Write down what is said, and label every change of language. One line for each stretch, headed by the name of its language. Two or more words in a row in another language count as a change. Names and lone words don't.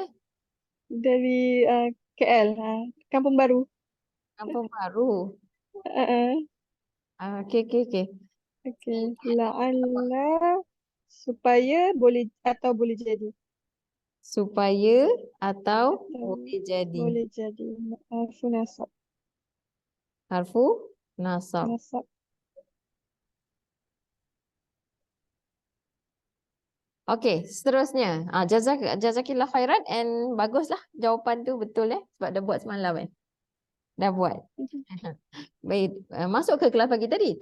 Malay: dari KL, Kampung Baru. Kampung Baru. Uh, Okey, okey, okey. Okey, la'alla supaya boleh atau boleh jadi. Supaya atau Atau boleh jadi. boleh jadi,
Arabic: حرف نصب. حرف نصب.
Malay: Nasab. Okey, seterusnya.
Arabic: جزاك الله خيرا
Malay: and baguslah jawapan tu betul sebab dah buat semalam Dah buat. Baik, masuk ke kelas pagi tadi?